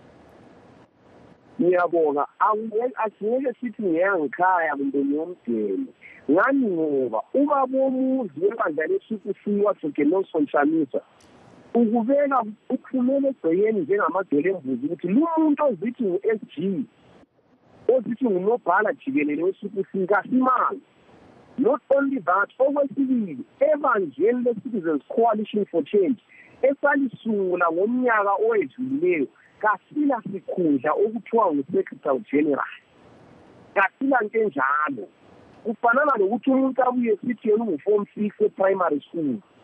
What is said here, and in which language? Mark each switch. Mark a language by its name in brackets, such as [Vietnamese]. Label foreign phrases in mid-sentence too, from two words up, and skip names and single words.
[North Ndebele] Ngiyabonga, asingeke sithi ngiyangikhaya kumbe ngiyomdeni ngani ngoba ubaba womuzi webandla le-CCC waDokenelson Shamisa ukubeka uphumele egcekeni njengamadolo embuzi ukuthi lo muntu ozithi ngu-SG ozithi ngunobhala jikelele we-CCC kasimanga. [English] Not only that, [North Ndebele] okwesibili ebanjeni le-Citizens Coalition for Change esalisungula ngomnyaka owedlulileyo kasila sikhundla okuthiwa ngu- [English] Secretary General. [North Ndebele] Kasila nto enjalo. Kufanana nokuthi umuntu abuye sithi yena ungu-Form 6 e- [English] primary school.